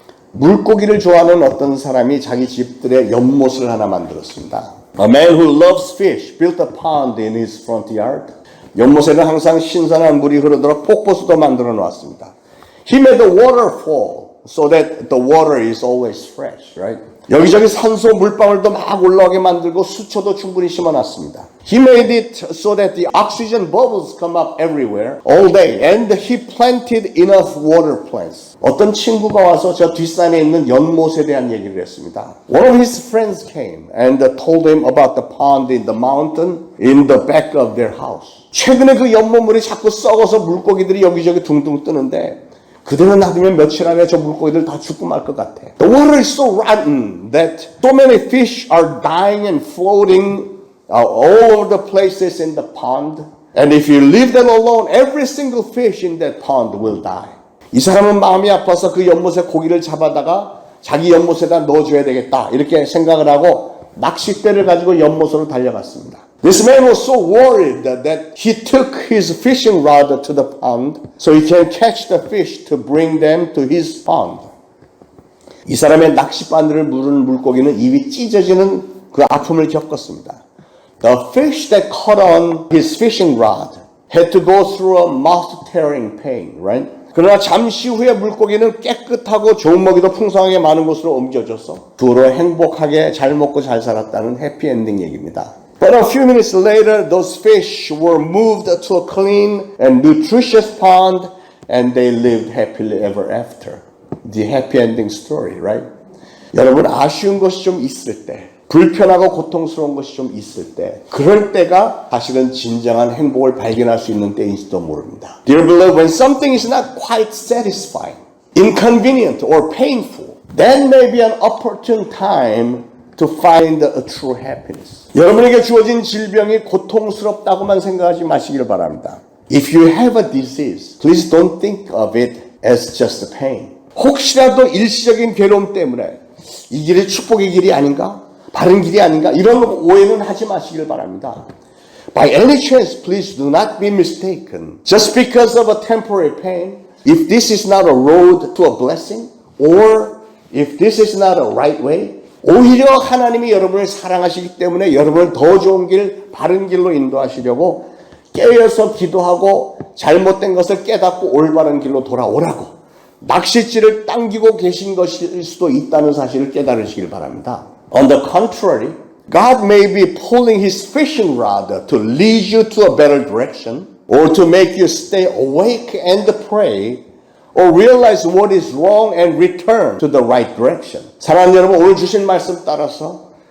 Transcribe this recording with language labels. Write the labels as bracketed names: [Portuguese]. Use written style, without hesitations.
[Korean] 물고기를 좋아하는 어떤 사람이 자기 집들의 연못을 하나 만들었습니다. [English] A man who loves fish built a pond in his front yard. [Korean] 연못에는 항상 신선한 물이 흐르도록 폭포수도 만들어 놓았습니다. [English] He made the waterfall so that the water is always fresh, right? [Korean] 여기저기 산소 물방울도 막 올라오게 만들고 수초도 충분히 심어놨습니다. [English] He made it so that the oxygen bubbles come up everywhere all day and he planted enough water plants. [Korean] 어떤 친구가 와서 저 뒷산에 있는 연못에 대한 얘기를 했습니다. [English] One of his friends came and told him about the pond in the mountain in the back of their house. [Korean] 최근에 그 연못물이 자꾸 썩어서 물고기들이 여기저기 둥둥 뜨는데 그대로 놔두면 며칠 안에 저 물고기들 다 죽고 말 것 같아. [English] The water is so rotten that so many fish are dying and floating all over the places in the pond. And if you leave them alone, every single fish in that pond will die. [Korean] 이 사람은 마음이 아파서 그 연못에 고기를 잡아다가 자기 연못에다 넣어줘야 되겠다 이렇게 생각을 하고 낚싯대를 가지고 연못으로 달려갔습니다. [English] This man was so worried that he took his fishing rod to the pond so he can catch the fish to bring them to his pond. [Korean] 이 사람의 낚싯바늘을 물은 물고기는 입이 찢어지는 그 아픔을 겪었습니다. [English] The fish that caught on his fishing rod had to go through a mouth-tearing pain, right? [Korean] 그러나 잠시 후에 물고기는 깨끗하고 좋은 먹이도 풍성하게 많은 곳으로 옮겨져서 그 후로 행복하게 잘 먹고 잘 살았다는 해피엔딩 얘기입니다. [English] But a few minutes later, those fish were moved to a clean and nutritious pond and they lived happily ever after. The happy ending story, right? [Korean] 여러분, 아쉬운 것이 좀 있을 때, 불편하고 고통스러운 것이 좀 있을 때, 그럴 때가 사실은 진정한 행복을 발견할 수 있는 때인지도 모릅니다. [English] Dear beloved, when something is not quite satisfying, inconvenient or painful, that may be an opportune time to find a true happiness. [Korean] 여러분에게 주어진 질병이 고통스럽다고만 생각하지 마시길 바랍니다. [English] If you have a disease, please don't think of it as just a pain. [Korean] 혹시라도 일시적인 괴로움 때문에 이 길이 축복의 길이 아닌가? 바른 길이 아닌가? 이런 오해는 하지 마시길 바랍니다. [English] By any chance, please do not be mistaken. Just because of a temporary pain, if this is not a road to a blessing, or if this is not a right way, [Korean] 오히려 하나님이 여러분을 사랑하시기 때문에 여러분을 더 좋은 길, 바른 길로 인도하시려고 깨어서 기도하고 잘못된 것을 깨닫고 올바른 길로 돌아오라고 낚싯줄을 당기고 계신 것일 수도 있다는 사실을 깨달으시길 바랍니다. [English] On the contrary, God may be pulling His fishing rod to lead you to a better direction or to make you stay awake and pray or realize what is wrong and return to the right direction. [Korean] 사랑하는 여러분, 오늘 주신 말씀 따라서